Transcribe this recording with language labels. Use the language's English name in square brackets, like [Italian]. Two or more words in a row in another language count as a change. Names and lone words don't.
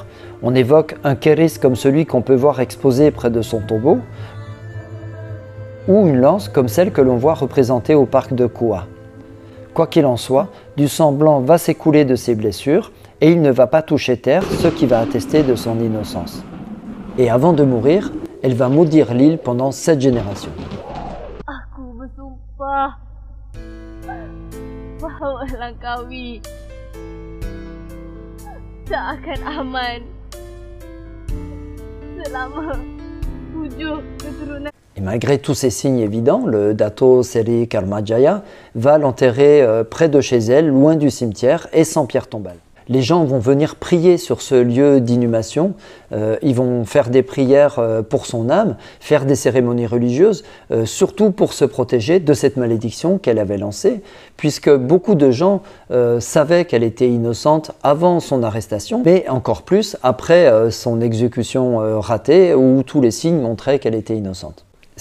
[French] On évoque un kéris comme celui qu'on peut voir exposé près de son tombeau, ou une lance comme celle que l'on voit représentée au parc de Koua. Quoi qu'il en soit, du sang blanc va s'écouler de ses blessures et il ne va pas toucher terre, ce qui va attester de son innocence. Et avant de mourir, elle va maudire l'île pendant 7 générations. [Malay] Aku bersumpah bahawa Langkawi tak akan aman selama 7 keturunan. [French] Et malgré tous ces signes évidents, le Dato Seri Karmajaya va l'enterrer près de chez elle, loin du cimetière et sans pierre tombale. Les gens vont venir prier sur ce lieu d'inhumation, ils vont faire des prières pour son âme, faire des cérémonies religieuses, surtout pour se protéger de cette malédiction qu'elle avait lancée, puisque beaucoup de gens savaient qu'elle était innocente avant son arrestation, mais encore plus après son exécution ratée, où tous les signes montraient qu'elle était innocente.